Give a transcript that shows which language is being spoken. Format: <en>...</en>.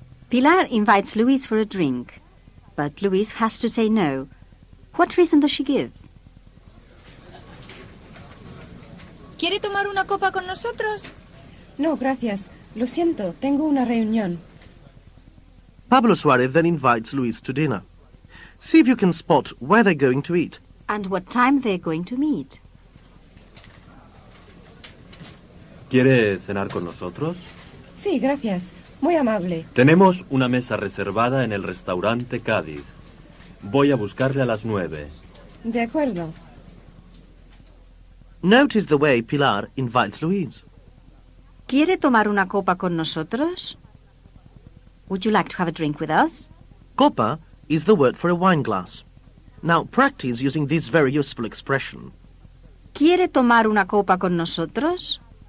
<en>Pilar invites Luis for a drink, but Luis has to say no. What reason does she give?</en> <es>¿Quiere tomar una copa con nosotros? No, gracias. Lo siento, tengo una reunión.</es> <en>Pablo Suarez then invites Luis to dinner. See if you can spot where they're going to eat. And what time they're going to meet.</en> <es>¿Quiere cenar con nosotros? Sí, gracias. Muy amable. Tenemos una mesa reservada en el restaurante Cádiz. Voy a buscarle a las 9. De acuerdo.</es> <en>Notice the way Pilar invites Luis.</en> <es>¿Quiere tomar una copa con nosotros?</es> <en>Would you like to have a drink with us? Copa is the word for a wine glass. Now practice using this very useful expression.</en> <es>¿Quiere tomar una copa con nosotros?</es>